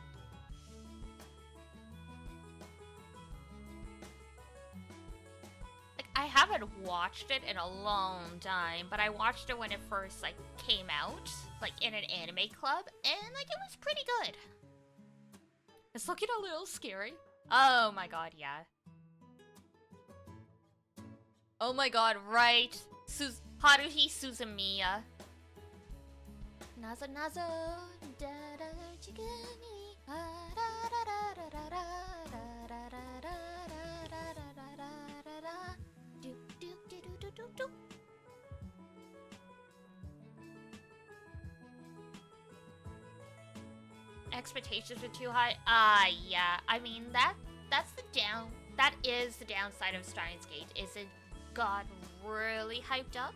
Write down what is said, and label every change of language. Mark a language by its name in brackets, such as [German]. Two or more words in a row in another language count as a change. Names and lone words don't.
[English] Like, I haven't watched it in a long time, but I watched it when it first, like, came out, like, in an anime club, and, like, it was pretty good. It's looking a little scary. Oh my god, yeah. Oh my god, right. Haruhi Suzumiya. Nazo nazo da da chigani da da da da da da da da da da do do do do do do. Expectations were too high. Yeah. I mean that is the downside of Steins Gate, is it got really hyped up.